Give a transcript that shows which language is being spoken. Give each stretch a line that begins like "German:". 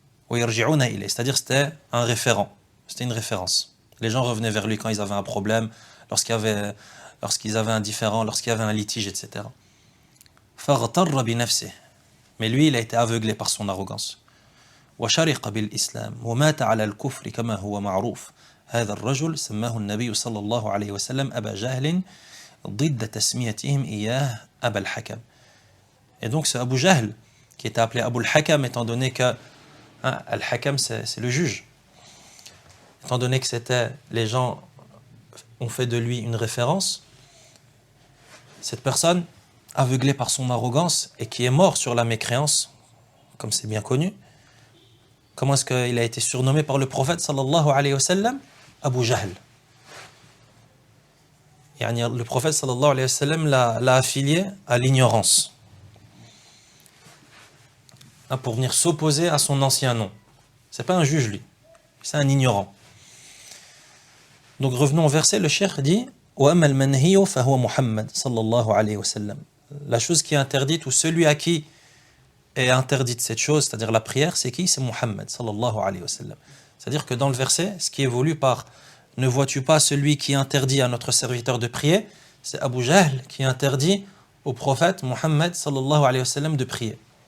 French: C'est-à-dire c'était un référent, c'était une référence. Les gens revenaient vers lui quand ils avaient un problème, lorsqu'ils avaient un différend, lorsqu'il y avait un litige, etc. Mais lui, il a été aveuglé par son arrogance.
Arabic: وشرق بالإسلام ومات على الكفر كما هو معروف. هذا الرجل سماه النبي صلى الله عليه وسلم أبا جهل ضد تسميتهم إياه أبا الحكم.
French: Et donc ce Abu Jahl, qui était appelé Abu al-Hakam, étant donné que al-Hakam c'est le juge, étant donné que les gens ont fait de lui une référence, cette personne, aveuglée par son arrogance et qui est mort sur la mécréance, comme c'est bien connu, comment est-ce qu'il a été surnommé par le prophète sallallahu alayhi wa sallam? Abu Jahl. Le prophète sallallahu alayhi wa sallam l'a affilié à l'ignorance, pour venir s'opposer à son ancien nom. C'est pas un juge, lui, c'est un ignorant. Donc revenons au verset, le cheikh dit
Arabic: وَأَمَّا الْمَنْهِيُ فَهُوَ مُحَمَّدٌ صلى الله عليه وسلم.
French: La chose qui est interdite, ou celui à qui est interdite cette chose, c'est-à-dire la prière, c'est qui? C'est Muhammad sallallahu alayhi wa sallam. C'est-à-dire que dans le verset, ce qui est voulu par ne vois-tu pas celui qui interdit à notre serviteur de prier, c'est Abu Jahl qui interdit au prophète Muhammad sallallahu alayhi wa sallam de prier.